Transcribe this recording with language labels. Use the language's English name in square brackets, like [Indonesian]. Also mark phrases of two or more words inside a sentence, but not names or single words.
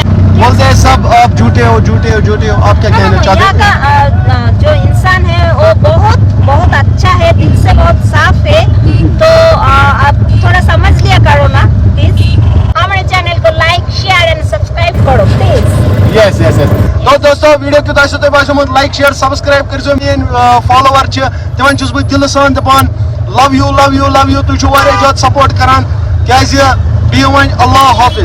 [Urdu] بولتے ہیں سب آپ جھوٹے ہو آپ کیا کہنا چاہتے ہیں یہاں کا جو انسان ہے وہ بہت اچھا ہے دل سے بہت صاف ہے تو آپ تھوڑا سمجھ لیا کرو نا پلیز ہمارے چینل کو [English] like share and subscribe [Urdu] کرو پلیز [Kashmiri] یس [Urdu] تو دوستو [Kashmiri] ویڈیو کیُتھ آسیو تۄہہِ باسیومُت [English] like share subscribe [Kashmiri] کٔرۍزیو میٲنۍ فالوور چھِ تِمن چھُس بہٕ دِلہٕ سان دپان [English] love you [Kashmiri] تُہۍ چھِو واریاہ زیادٕ سپورٹ کران کیازِ بِہِو وۄنۍ اللہ حافظ